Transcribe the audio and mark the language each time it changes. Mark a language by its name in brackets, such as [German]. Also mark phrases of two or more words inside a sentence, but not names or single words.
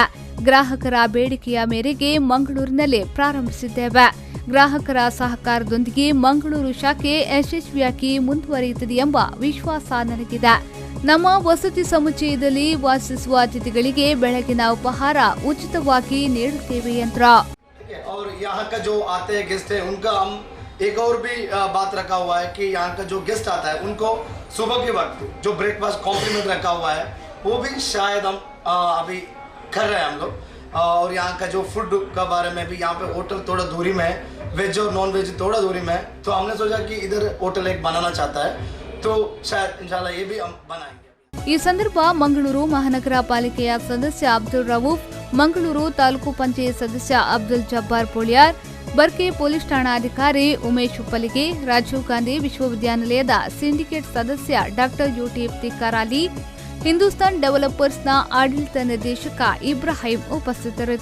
[Kannada] ಗ್ರಾಹಕರ ಬೇಡಿಕೆಯ ಮೇರೆಗೆ ಮಂಗಳೂರಿನಲ್ಲಿ ಪ್ರಾರಂಭಿಸಿದ್ದೇವೆ. ಗ್ರಾಹಕರ ಸಹಕಾರದೊಂದಿಗೆ ಮಂಗಳೂರು ಶಾಖೆ ಯಶಸ್ವಿಯಾಗಿ ಮುಂದುವರಿಯುತ್ತದೆ ಎಂಬ ವಿಶ್ವಾಸ ನನಗಿದೆ. ನಮ್ಮ ವಸತಿ ಸಮುಚ್ಚಯದಲ್ಲಿ ವಾಸಿಸುವ ಅತಿಥಿಗಳಿಗೆ ಬೆಳಗಿನ ಉಪಹಾರ ಉಚಿತವಾಗಿ ನೀಡುತ್ತೇವೆ ಎಂದರು. [Hindi] और यहाँ का जो आते हैं गेस्ट है उनका हम एक और भी बात रखा हुआ है कि यहाँ का जो गेस्ट आता है उनको सुबह के वक्त जो [English] breakfast complement [Hindi] रखा हुआ है वो भी शायद हम अभी कर रहे हैं हम लोग. और यहाँ का जो फूड का बारे में भी यहाँ पे होटल थोड़ा दूरी में है, वेज और [English] non veg [Hindi] थोड़ा दूरी में है, तो हमने सोचा कि इधर होटल एक बनाना चाहता है, तो शायद इंशाल्लाह ये भी हम बनाएंगे. [Kannada] ಈ ಸಂದರ್ಭ ಮಂಗಳೂರು ಮಹಾನಗರ ಪಾಲಿಕೆಯ ಸದಸ್ಯ ಅಬ್ದುಲ್ ರವೂಫ್, ಮಂಗಳೂರು ತಾಲೂಕು ಪಂಚಾಯತ್ ಸದಸ್ಯ ಅಬ್ದುಲ್ ಜಬ್ಬಾರ್ ಪೋಳಿಯಾರ್, ಬರ್ಕೆ ಪೊಲೀಸ್ ಠಾಣಾಧಿಕಾರಿ ಉಮೇಶ್ ಉಪ್ಪಲಿಗೆ, ರಾಜೀವ್ ಗಾಂಧಿ ವಿಶ್ವವಿದ್ಯಾನಿಲಯದ ಸಿಂಡಿಕೇಟ್ ಸದಸ್ಯ ಡಾಕ್ಟರ್ ಯುಟಿ ಇಫ್ತಿಕಾರ್ ಅಲಿ, ಹಿಂದೂಸ್ತಾನ್ ಡೆವಲಪರ್ಸ್ನ ಆಡಳಿತ ನಿರ್ದೇಶಕ ಇಬ್ರಾಹಿಂ ಉಪಸ್ಥಿತರಿದ್ದರು.